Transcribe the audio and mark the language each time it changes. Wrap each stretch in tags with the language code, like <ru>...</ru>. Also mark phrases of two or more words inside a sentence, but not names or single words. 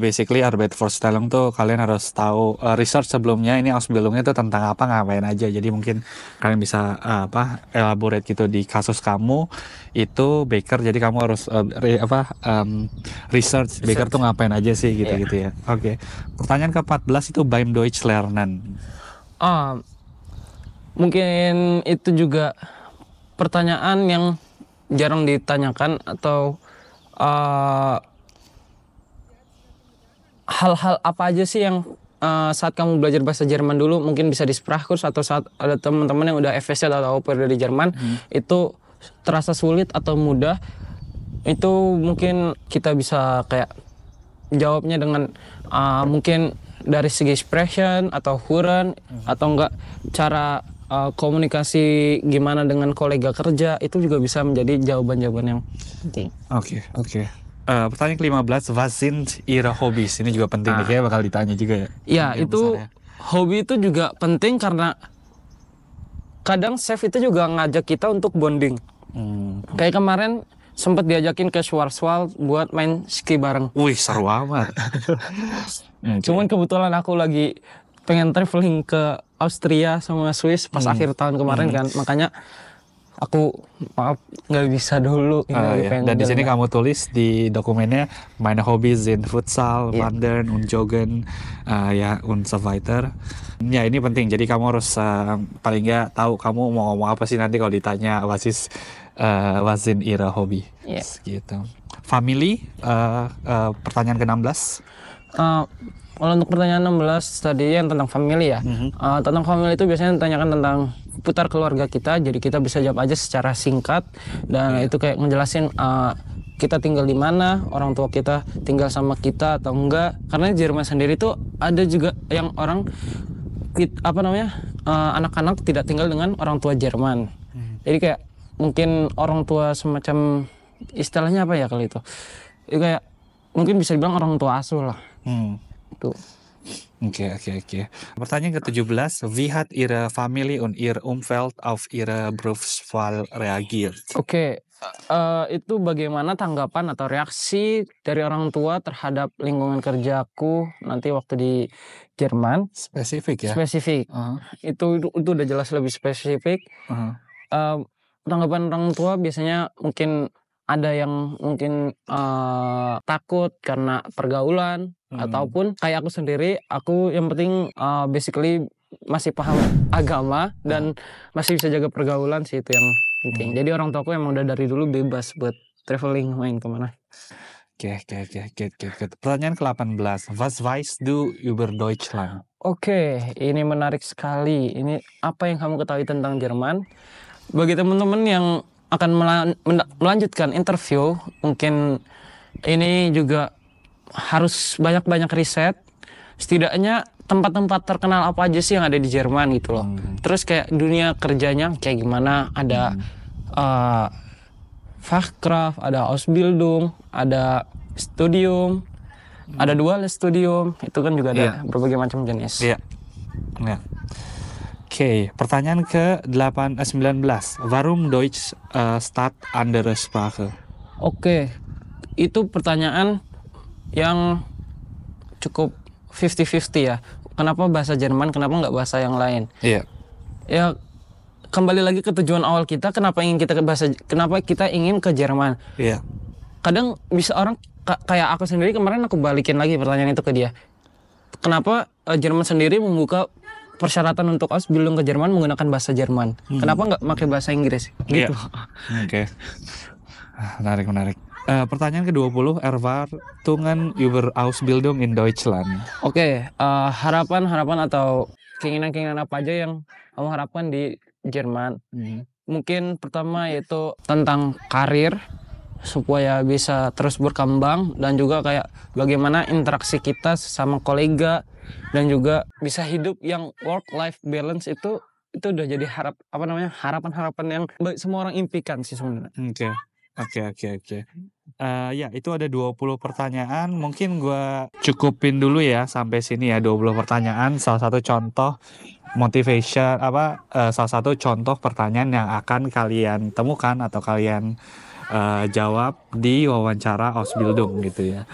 <id>Basically Arbeitsvorstellung tuh kalian harus tahu research sebelumnya ini Ausbildungnya itu tentang apa, ngapain aja. Jadi mungkin kalian bisa elaborate gitu di kasus kamu itu baker, jadi kamu harus research baker tuh ngapain aja sih gitu ya. Oke. Pertanyaan ke-14 itu</id> <de>beim Deutsch lernen.</de> <id>Mungkin itu juga pertanyaan yang jarang ditanyakan, atau hal-hal apa aja sih yang saat kamu belajar bahasa Jerman dulu, mungkin bisa di Sprachkurs atau saat ada teman-teman yang udah FSC atau Au-pair dari Jerman, itu terasa sulit atau mudah, itu mungkin kita bisa kayak jawabnya dengan mungkin dari segi expression atau Huren, atau enggak cara komunikasi gimana dengan kolega kerja, itu juga bisa menjadi jawaban-jawaban yang penting. Oke. Pertanyaan ke-15,</id> <de>was sind ihre Hobbys?</de> <id>Ini juga penting nih, kayak bakal ditanya juga ya. Iya, itu hobi itu juga penting karena kadang chef itu juga ngajak kita untuk bonding. Kayak kemarin sempat diajakin ke Schwarzwald buat main ski bareng. Wih, seru amat. Cuman kebetulan aku lagi pengen traveling ke Austria sama Swiss pas akhir tahun kemarin kan, makanya aku maaf nggak bisa dulu. Dan di sini kamu tulis di dokumennya</id> <de>meine Hobbys sind Futsal, Wandern, und Joggen, und so weiter.</de> <id>Ya ini penting. Jadi kamu harus paling nggak tahu kamu mau ngomong apa sih nanti kalau ditanya</id> <de>was sind ihre Hobby.</de> <id>Gitu. Family, pertanyaan ke-16. Kalau untuk pertanyaan 16 tadi yang tentang family ya. Tentang family itu biasanya ditanyakan tentang putar keluarga kita, jadi kita bisa jawab aja secara singkat dan itu kayak ngejelasin kita tinggal di mana, orang tua kita tinggal sama kita atau enggak. Karena di Jerman sendiri tuh ada juga yang orang anak-anak tidak tinggal dengan orang tua Jerman. Jadi kayak mungkin orang tua semacam istilahnya apa ya kali itu? Itu kayak mungkin bisa dibilang orang tua asuh lah. Tuh. Oke. Pertanyaan ke-17.</id> <de>Wie hat Ihre Familie und Ihr Umfeld auf Ihre Berufswahl reagiert?</de> <id>Oke, itu bagaimana tanggapan atau reaksi dari orang tua terhadap lingkungan kerjaku nanti waktu di Jerman? Spesifik ya? Spesifik. Itu udah jelas lebih spesifik. Tanggapan orang tua biasanya mungkin ada yang mungkin takut karena pergaulan ataupun kayak aku sendiri, aku yang penting basically masih paham agama dan masih bisa jaga pergaulan sih, itu yang penting. Jadi orang tuaku emang udah dari dulu bebas buat traveling main kemana. Oke. Pertanyaan ke-18.</id> <de>Was weißt du über Deutschland?</de> <id>Oke, ini menarik sekali. Ini apa yang kamu ketahui tentang Jerman? Bagi teman-teman yang akan melanjutkan interview, mungkin ini juga harus banyak-banyak riset. Setidaknya tempat-tempat terkenal apa aja sih yang ada di Jerman gitu loh. Terus kayak dunia kerjanya kayak gimana, ada Fachkraft, ada Ausbildung, ada Studium, ada</id> <de>Dual Studium,</de> <id>itu kan juga ada berbagai macam jenis. Iya. Oke, pertanyaan ke-19.</id> <de>Warum Deutsch statt andere Sprache?</de> <id>Oke, itu pertanyaan yang cukup 50-50 ya. Kenapa bahasa Jerman, kenapa nggak bahasa yang lain? Iya. Ya, kembali lagi ke tujuan awal kita, kenapa kita ingin ke Jerman. Iya. Kadang bisa orang kayak aku sendiri, kemarin aku balikin lagi pertanyaan itu ke dia. Kenapa Jerman sendiri membuka persyaratan untuk Ausbildung ke Jerman menggunakan bahasa Jerman? Kenapa nggak pakai bahasa Inggris? Gitu. Oke. Menarik. Pertanyaan ke-20.</id> <de>Erwartungen über Ausbildung in Deutschland.</de> <id>Oke, harapan atau keinginan apa aja yang kamu harapkan di Jerman? Mungkin pertama yaitu tentang karir, supaya bisa terus berkembang, dan juga kayak bagaimana interaksi kita sama kolega, dan juga bisa hidup yang</id> <en>work life balance</en> <id>itu udah jadi harapan-harapan yang semua orang impikan sih sebenarnya. Oke. Ya, itu ada 20 pertanyaan. Mungkin gue cukupin dulu ya sampai sini ya, 20 pertanyaan. Salah satu contoh salah satu contoh pertanyaan yang akan kalian temukan atau kalian jawab di wawancara Ausbildung gitu ya.</id>